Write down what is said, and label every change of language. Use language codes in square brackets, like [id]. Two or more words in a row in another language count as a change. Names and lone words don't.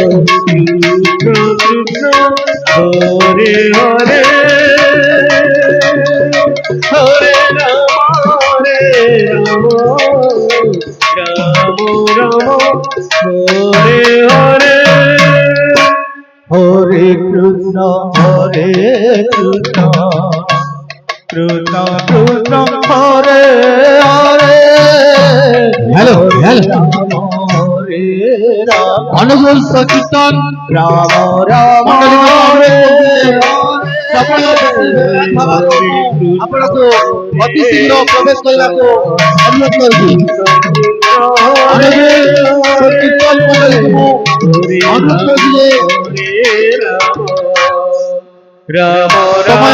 [bn] কৃষ্ণ হরে হরে হরে রাম রাম রাম হরে হরে হরে কৃষ্ণ কৃষ্ণ কৃষ্ণ হরে হরে হ্যালো হ্যালো হরে রাম অনুকূল সংকীর্তন রাম রাম মণ্ডলী হরে [or] ଆପଣଙ୍କୁ ଅତି ଶୀଘ୍ର ପ୍ରବେଶ କରିବାକୁ ଅନୁରୋଧ କରୁଛି ସଂକୀର୍ତ୍ତନ ମଣ୍ଡଳୀକୁ ଅନୁରୋଧ କରୁଛି ଯେ ସମୟ